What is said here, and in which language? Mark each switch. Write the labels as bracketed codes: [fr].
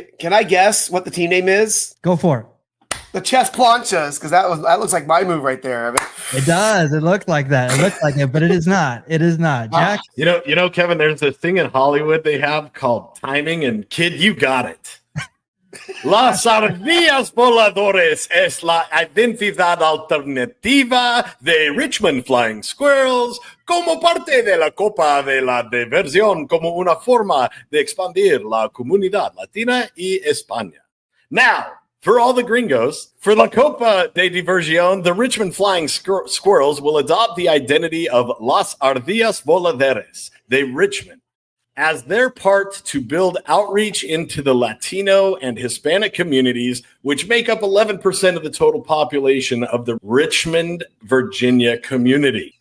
[en] Can I guess what the team name is? Go for it. The Chess Planchas, because that looks like my move right there. It does. It looked like that. It looked like it, but it is not. It is not. Jack? You know, Kevin, there's a thing in Hollywood they have called timing, and kid, you got it. [es] Las ardillas voladores es la identidad alternativa de Richmond Flying Squirrels como parte de la Copa de la Diversión como una forma de expandir la comunidad latina y España. [en] Now, for all the gringos, for La Copa de Diversión, the Richmond Flying Squirrels will adopt the identity of Las Ardillas Voladeras de Richmond as their part to build outreach into the Latino and Hispanic communities, which make up 11% of the total population of the Richmond, Virginia community.